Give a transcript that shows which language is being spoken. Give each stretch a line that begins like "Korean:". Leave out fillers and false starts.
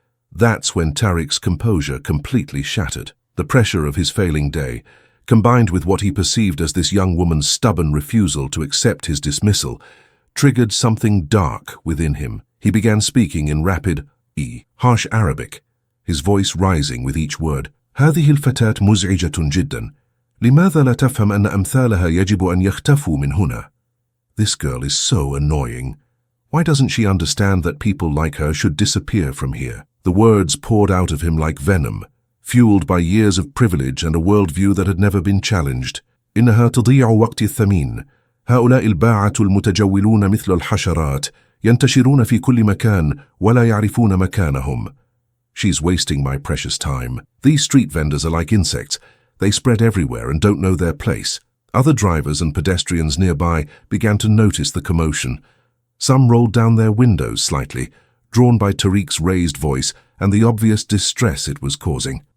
English: That's when Tariq's composure completely shattered. The pressure of his failing day, combined with what he perceived as this young woman's stubborn refusal to accept his dismissal, triggered something dark within him. He began speaking in rapid, harsh Arabic, his voice rising with each word.
Arabic: "هذه الفتاة مزعجة جدا. لماذا لا تفهم أن أمثالها يجب أن يختفوا من هنا?"
English: This girl is so annoying. Why doesn't she understand that people like her should disappear from here? The words poured out of him like venom, fueled by years of privilege and a worldview that had never been challenged.
Arabic: إنها تضيع وقتي الثمين. هؤلاء الباعة المتجولون مثل الحشرات ينتشرون في كل مكان ولا يعرفون مكانهم.
English: She's wasting my precious time. These street vendors are like insects. They spread everywhere and don't know their place. Other drivers and pedestrians nearby began to notice the commotion. Some rolled down their windows slightly, drawn by Tariq's raised voice and the obvious distress it was causing.